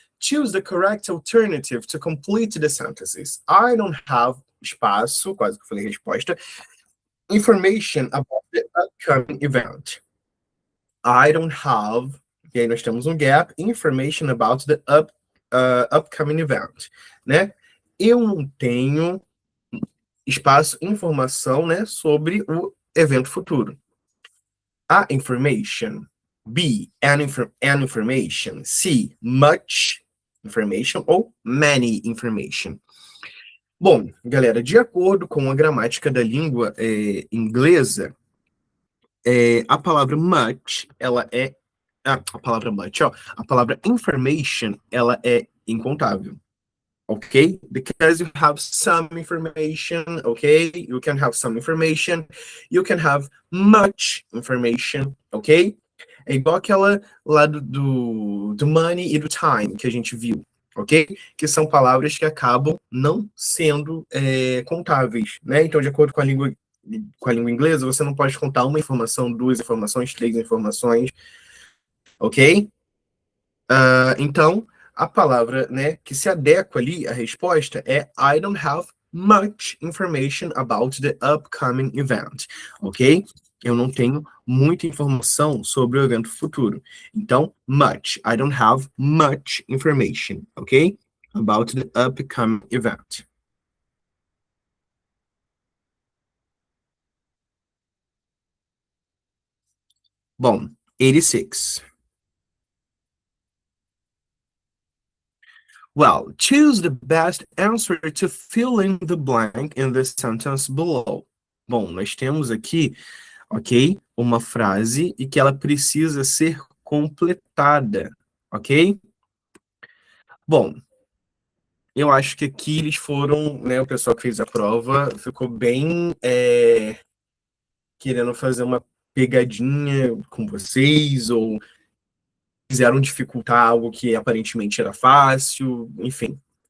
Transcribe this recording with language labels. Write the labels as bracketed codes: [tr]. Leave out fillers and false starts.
[en] Choose the correct alternative to complete the sentences. I don't have [pt] espaço, quase que eu falei resposta. [en] Information about the upcoming event. I don't have, [pt] e aí nós temos um gap, [en] information about the upcoming event, né? [pt] Eu não tenho espaço, informação, né, sobre o evento futuro. [en] A information. B, an information. C, much information ou many information. [pt] Bom, galera, de acordo com a gramática da língua inglesa, a palavra much, ela é... a palavra much, ó. A palavra information, ela é incontável. [en] Okay, because you have some information, okay? You can have some information, you can have much information, ok? [pt] É igual aquela lá do money e do time que a gente viu, ok? Que são palavras que acabam não sendo contáveis, né? Então, de acordo com a língua inglesa, você não pode contar uma informação, duas informações, três informações, ok? Então, a palavra, né, que se adequa ali à resposta é [en] I don't have much information about the upcoming event, [pt] ok? Eu não tenho muita informação sobre o evento futuro. Então, much. [en] I don't have much information, ok? About the upcoming event. [pt] Bom, 86. [en] Well, choose the best answer to fill in the blank in the sentence below. [pt] Bom, nós temos aqui, ok, uma frase e que ela precisa ser completada, ok? Bom, eu acho que aqui eles foram, né, o pessoal que fez a prova ficou bem querendo fazer uma pegadinha com vocês, ou quiseram dificultar algo que aparentemente era fácil, enfim.